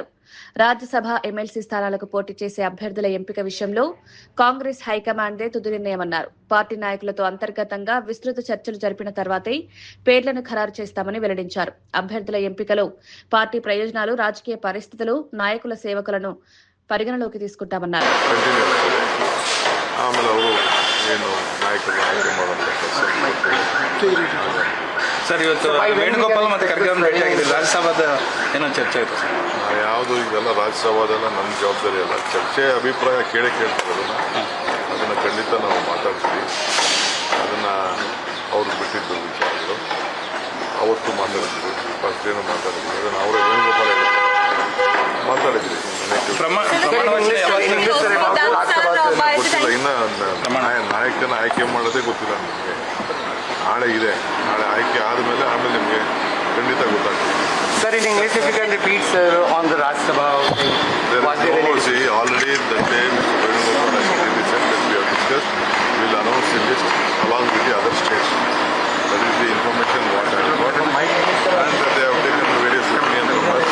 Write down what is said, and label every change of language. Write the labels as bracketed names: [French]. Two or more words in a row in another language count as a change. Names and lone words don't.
[Telugu] రాజ్యసభ ఎమ్మెల్సీ స్థానాలకు పోటీ చేసే అభ్యర్థుల ఎంపిక విషయంలో కాంగ్రెస్ హైకమాండ్దే తుది నిర్ణయమన్నారు. పార్టీ నాయకులతో అంతర్గతంగా విస్తృత చర్చలు జరిపిన తర్వాతే పేర్లను ఖరారు చేస్తామని వెల్లడించారు. అభ్యర్థుల ఎంపికలో పార్టీ ప్రయోజనాలు, రాజకీయ పరిస్థితులు, నాయకుల సేవకులను పరిగణలోకి తీసుకుంటామన్నారు. [Kannada] ಸರ್, ಇವತ್ತು ವೇಣುಗೋಪಾಲ್ ಮತ್ತು ಖರ್ಗೆ ಅವರು ಭೇಟಿ ಆಗಿದ್ದಾರೆ. ರಾಜ್ಯಸಭಾದ ಏನೋ ಚರ್ಚೆ ಆಯಿತು ಸರ್. ಯಾವುದು ಇದೆಲ್ಲ ರಾಜ್ಯಸಭಾದೆಲ್ಲ ನಮ್ಮ ಜವಾಬ್ದಾರಿ ಅಲ್ಲ. ಚರ್ಚೆ ಅಭಿಪ್ರಾಯ ಕೇಳ್ತೀವಿ, ಅದನ್ನು ಖಂಡಿತ ನಾವು ಮಾತಾಡ್ತೀವಿ. ಅದನ್ನು ಅವ್ರು ಬಿಟ್ಟಿದ್ದು ವಿಚಾರಗಳು ಅವತ್ತು ಮಾತಾಡಿದ್ವಿ. ಫಸ್ಟ್ ಏನು ಮಾತಾಡಿದ್ವಿ ಅದನ್ನು ಅವರೇ ವೇಣುಗೋಪಾಲ್ ಮಾತಾಡಿದ್ವಿ. ಗೊತ್ತಿಲ್ಲ, ಇನ್ನು ನಾಯಕನ ಆಯ್ಕೆ ಮಾಡೋದೇ ಗೊತ್ತಿಲ್ಲ ನಮಗೆ. ನಾಳೆ ಇದೆ, ನಾಳೆ ಆಯ್ಕೆ ಆದಮೇಲೆ ಆಮೇಲೆ ನಿಮಗೆ ಖಂಡಿತ ಗೊತ್ತಾಗ್ತದೆ. [English] Sir, in English, if you can repeat, sir, on the Rajya Sabha. Already the day Mr. Venugopal has already said that we have discussed. We will announce the list along with the other states. That is the information what I have got. And that they have taken various opinions from us.